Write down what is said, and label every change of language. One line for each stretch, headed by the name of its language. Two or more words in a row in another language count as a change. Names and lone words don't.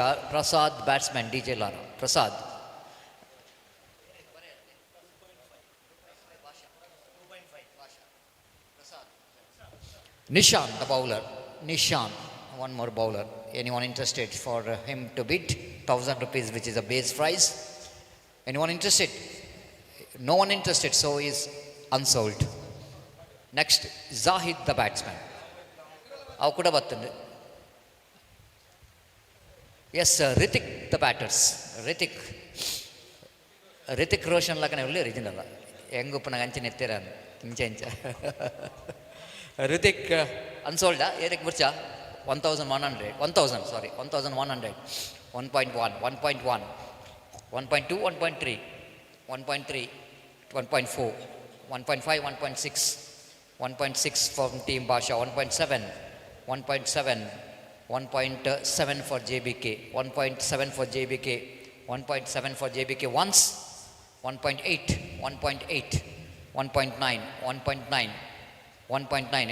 English: Prasad, batsman, DJ Lara. Prasad. Nishan, the bowler. Nishan, one more bowler. Anyone interested for him to bid? 1,000 rupees, which is a base price. Anyone interested? No one interested, so is unsold. Next, Zahid, the batsman.
Tulu: Akuda battandi.
English: Yes, Ritik, the batters.
Tulu: Ritik Roshan lakane ulle original. Engu puna ganchi netteran.
English: Incha. Ritik unsold. Erik Murcha 1,100. 1,000. Sorry, 1,100. 1.1, 1.1, 1.2, 1.3, 1.3, 1.4, 1.5, 1.6, 1.6 from Team Basha, 1.7, 1.7, 1.7 for JBK, 1.7 for JBK, 1.7 for JBK once, 1.8, 1.8, 1.9, 1.9, 1.9.